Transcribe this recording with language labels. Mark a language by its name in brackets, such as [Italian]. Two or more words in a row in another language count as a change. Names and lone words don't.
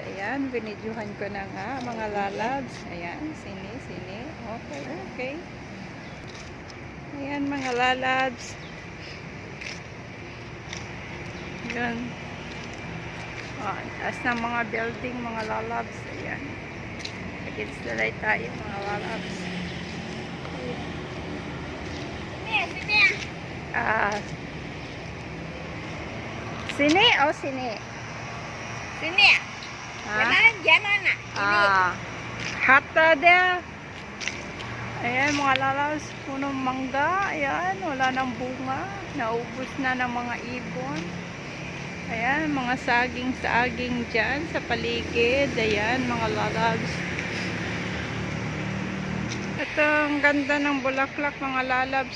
[Filipino] Ayan, binidyohan ko na nga, mga lalabs. Ayan, sini. Okay. Ayan, mga lalabs. Ayan. Taas ng mga building, mga lalabs. Ayan. [English] Against the light [Filipino] tayo, mga lalabs. [Malay] Sini? Oh, sini. Sini. Jangan nak. Hata dia. [Filipino] Ayan, mga lalabs. Punong mangga. Ayan, wala nang bunga. Naubos na ng mga ibon. Ayan, mga saging-saging dyan sa paligid. Ayan, mga lalabs. Ito, ang ganda ng bulaklak, mga lalabs.